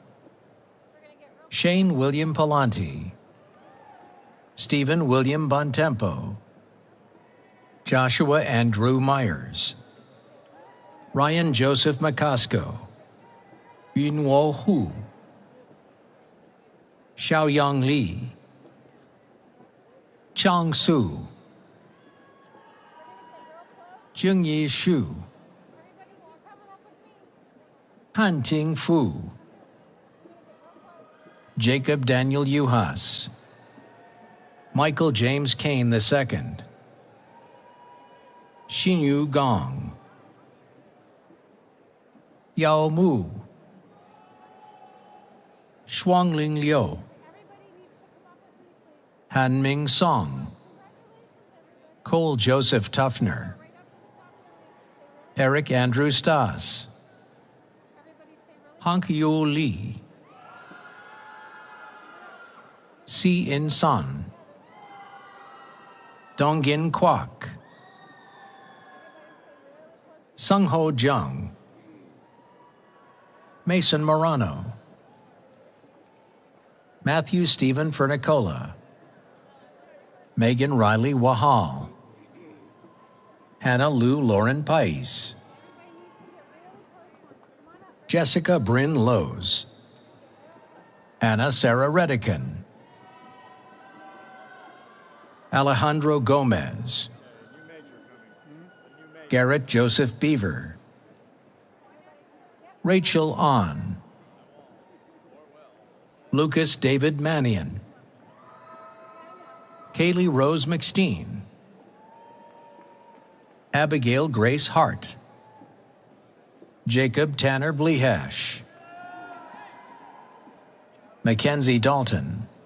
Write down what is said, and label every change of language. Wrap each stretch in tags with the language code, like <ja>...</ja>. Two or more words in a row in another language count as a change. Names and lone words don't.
<en>Shane William Palanti, Stephen William Bontempo, Joshua Andrew Myers, Ryan Joseph McCosco, Yunwo Hu, Xiaoyang Li, Chang Su, Jingyi Shu, Hanting Fu, Jacob Daniel Uhas, Michael James Kane II, Xinyu Gong, Yao Mu, Shuangling Liu, Hanming Song, Cole Joseph Tuffner, Eric Andrew Stas, Hank Yu Lee, Si In Sun, Donggin Kwak, Sung Ho Jung, Mason Morano, Matthew Stephen Fernicola, Megan Riley Wahal, Hannah Lou Lauren Pais, Jessica Bryn Lowe's, Anna Sarah Redican, Alejandro Gomez, Garrett Joseph Beaver, Rachel On, Lucas David Mannion, Kaylee Rose McSteen, Abigail Grace Hart, Jacob Tanner Blehash, Mackenzie Dalton,</en>